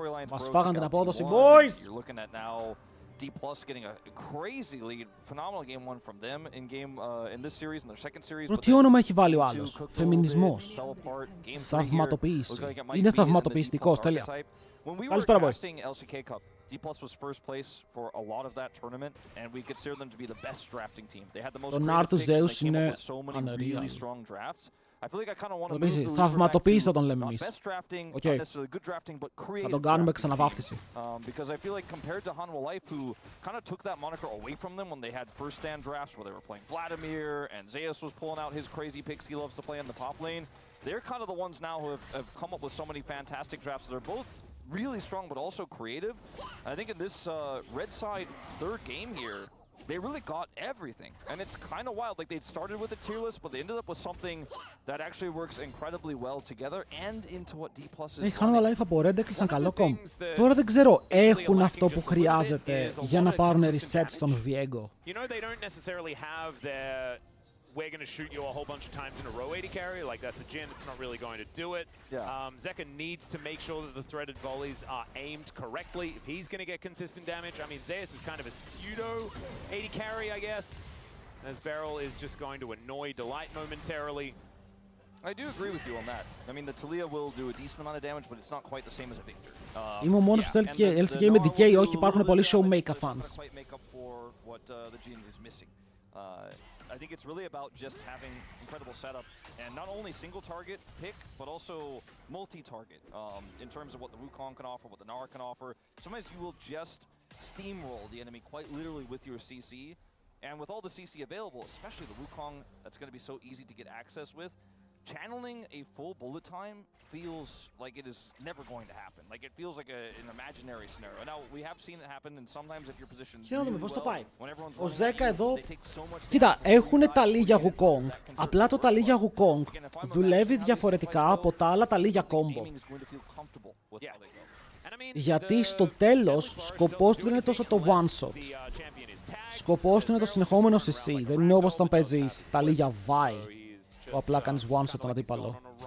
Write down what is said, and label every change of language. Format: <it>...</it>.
<el>Μας φάγαν την απόδοση, boys!</el> <en>D Plus getting a crazy lead. Phenomenal game one from them in this series, in their second series.</en> <el>Τι όνομα έχει βάλει ο άλλος? Φεμινισμός. Θαυματοποίηση. Είναι θαυματοποιηστικός, τέλεια.</el> <en>When we were casting LCK Cup, D Plus was first place for a lot of that tournament, and we consider them to be the best drafting team. They had the most creative picks, and they came up with so many really strong drafts. I feel like I kind of want to move the league</en> <el>θαυματοποίηση θα τον</el> <en>back</en> <el>λέμε</el> <en>to not</en> <el>εμείς.</el> <en>best drafting, not necessarily good drafting, but creative.</en> <el>Θα τον κάνουμε ξαναβάφτιση.</el> <en>Because I feel like compared to Hanwha Life, who kind of took that moniker away from them when they had first stand drafts where they were playing Vladimir and Zeus was pulling out his crazy picks he loves to play in the top lane, they're kind of the ones now who have come up with so many fantastic drafts. They're both really strong, but also creative. And I think in this red side third game here, they really got everything. And it's kind of wild. Like, they'd started with a tier list, but they ended up with something that actually works incredibly well together and into what D Plus is.</en> <el>Η Hanwha Life από Red έκλεισαν καλό κόμp. Τώρα δεν ξέρω, έχουν αυτό που χρειάζεται για να πάρουν reset στον Viego.</el> <en>You know, they don't necessarily have their we're going to shoot you a whole bunch of times in a row 80 carry. Like, that's a Jhin. It's not really going to do it. Yeah. Zeka needs to make sure that the threaded volleys are aimed correctly if he's going to get consistent damage. I mean, Zeus is kind of a pseudo 80 carry, I guess, as Beryl is just going to annoy Delight momentarily. I do agree with you on that. I mean, the Talia will do a decent amount of damage, but it's not quite the same as a Victor.</en> <el>Είμαι ο μόνος που θέλει και LCK με DK, όχι, υπάρχουν πολλοί showmaker fans.</el> <en>I think it's really about just having incredible setup and not only single target pick, but also multi-target in terms of what the Wukong can offer, what the Nara can offer. Sometimes you will just steamroll the enemy quite literally with your CC. And with all the CC available, especially the Wukong, that's going to be so easy to get access with, channeling a full bullet time feels like it is never going to happen. Like, it feels like an imaginary scenario. Now, we have seen it happen, and sometimes if you're positioned really well, when everyone's</en> <el>Ο Ζέκα εδώ,</el> <en>they take so much...</en> <el>κοίτα, έχουνε ταλί για Wukong. Απλά το ταλί για Wukong δουλεύει διαφορετικά από τα άλλα ταλί για combo. Γιατί στο τέλος, σκοπός του δεν είναι τόσο το one shot. Σκοπός του είναι το συνεχόμενο CC. Δεν είναι όπως όταν παίζεις ταλί για Vi, που απλά κάνεις one shot τον αντίπαλο.</el>